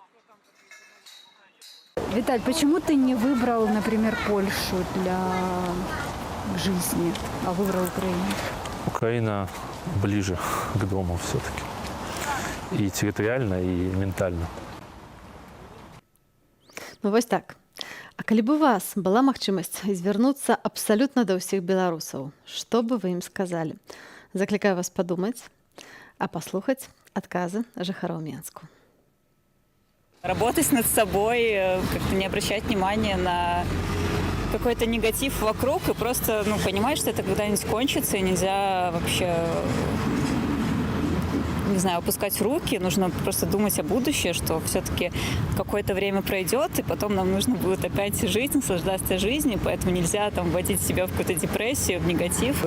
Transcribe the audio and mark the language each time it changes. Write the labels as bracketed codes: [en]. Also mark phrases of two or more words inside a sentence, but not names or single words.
[ru] Виталь, почему ты не выбрал, например, Польшу для жизни, а выбрал Украину? Украина ближе к дому все-таки. И территориально, и ментально. [be] Ну вось так. А калі б у вас была магчымасць звярнуцца абсалютна да ўсіх беларусаў, што бы вы ім сказалі? Заклікаю вас падумаць, а паслухаць адказы жыхароў Менску. [ru] Работать над собой, как-то не обращать внимания на какой-то негатив вокруг и просто понимать, что это когда-нибудь кончится, и нельзя вообще, не знаю, опускать руки. Нужно просто думать о будущем, что все-таки какое-то время пройдет, и потом нам нужно будет опять жить, наслаждаться жизнью, поэтому нельзя там вводить себя в какую-то депрессию, в негатив.